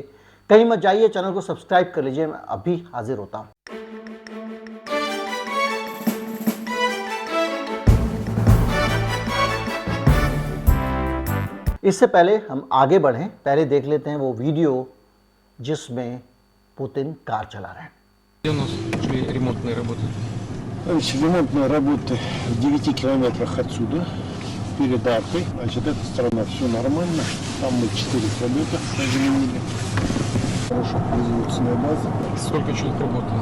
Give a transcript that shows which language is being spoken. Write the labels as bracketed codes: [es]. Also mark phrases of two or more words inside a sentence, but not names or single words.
[hi] कहीं मत जाइए, चैनल को सब्सक्राइब कर लीजिए, मैं अभी हाजिर होता हूँ। इससे पहले हम आगे बढ़ें, पहले देख लेते हैं वो वीडियो जिसमें पुतिन कार चला रहे हैं। [ru] Где у нас шли ремонтные работы? Ремонтные работы в 9 километрах отсюда, перед аркой. Значит, эта сторона все нормально. Там мы 4 самолета заменили. Хорошая производственная база. Сколько человек работало?